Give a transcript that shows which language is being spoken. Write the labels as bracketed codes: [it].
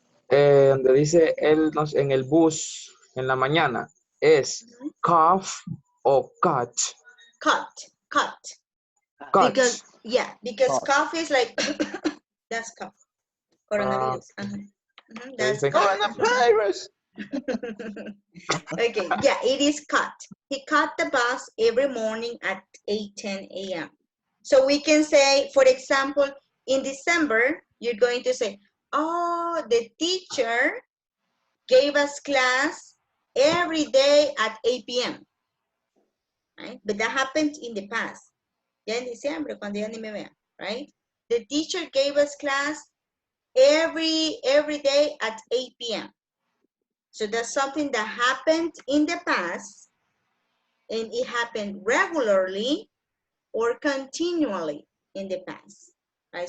[es] Donde dice él en el bus en la mañana, ¿es cough o cut? [en] Cut. Cut. Because, yeah, because cough is like, that's cough. Coronavirus. That's coronavirus. Okay, yeah, it is cut. He caught the bus every morning at 8:10 a.m. So we can say, for example, in December, you're going to say, oh, the teacher gave us class every day at 8 p.m. Right? But that happened in the past. [es] Ya en diciembre, cuando ya ni me vean, right? [en] The teacher gave us class every day at 8 p.m. So that's something that happened in the past, and it happened regularly or continually in the past. Right?